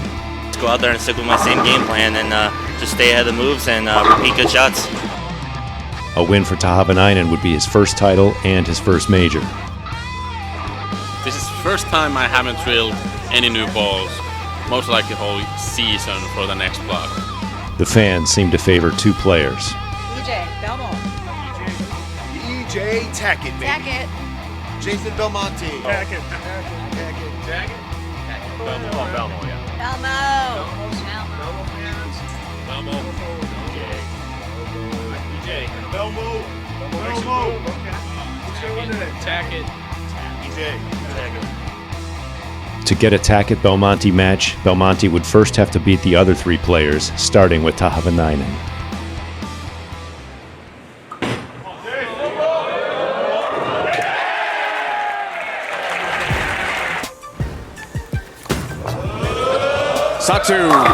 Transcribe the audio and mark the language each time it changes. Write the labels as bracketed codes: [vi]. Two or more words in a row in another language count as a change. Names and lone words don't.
[en] Let's go out there and stick with my same game plan and just stay ahead of the moves and repeat good shots. A win for Tahvanainen would be his 1st title and his 1st major. This is the first time I haven't drilled any new balls, most likely the whole season for the next block. The fans seem to favor 2 players. EJ, Belmo. EJ Tackett, baby. Tackett. Jason Belmonte. Tackett. Belmo, yeah. Belmo. EJ. Belmo. Tackett. EJ. To get a Tackett-Belmonte match, Belmonte would first have to beat the other 3 players, starting with Tahvanainen. Santtu.